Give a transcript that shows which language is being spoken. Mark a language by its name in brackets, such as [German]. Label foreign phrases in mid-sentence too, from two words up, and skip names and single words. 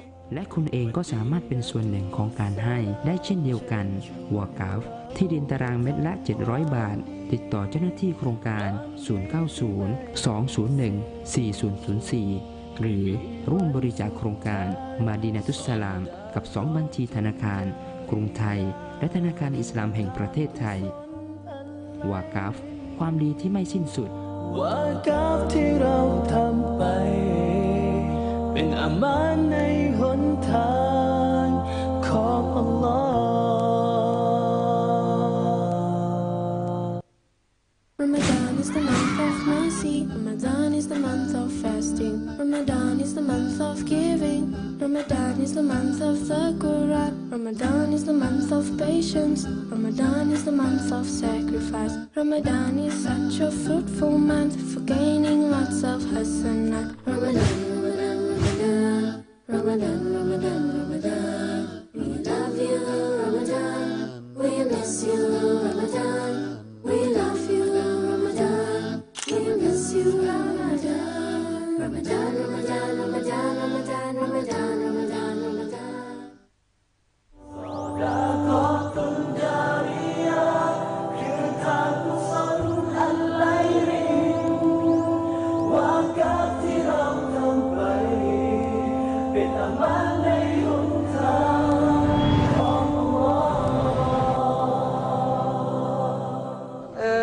[Thai] และคุณเองก็สามารถเป็นส่วนหนึ่งของการให้ได้เช่นเดียวกันวะกัฟที่ดินตารางเม็ดละ700 บาทติดต่อเจ้าหน้าที่โครงการ090-201-4004หรือร่วมบริจาคโครงการมาดินัตุสสลามกับ2บัญชีธนาคารกรุงไทยและธนาคารอิสลามแห่งประเทศไทยวะกัฟความดีที่ไม่สิ้นสุด วะกัฟที่เราทำไปเป็นอามานในหนทางของอัลลอฮ์ [English] Ramadan is the month of mercy. Ramadan is the month of fasting. Ramadan is the month of giving. Ramadan is the month of the Quran. Ramadan is the month of patience. Ramadan is the month of sacrifice. Ramadan is such a fruitful month for gaining lots of hasanah. Ramadan, Ramadan, Ramadan, Ramadan, Ramadan. We love you, Ramadan. We miss you, Ramadan. We love you, Ramadan. We miss you, Ramadan. Ramadan, Ramadan, Ramadan, Ramadan, Ramadan, Ramadan, Ramadan. [Arabic] صدقة جارية [Thai] คือทางกุศลอันไหลรินวะกัฟที่เราทำไปเป็นอามานในหนทางของอัลลอฮ์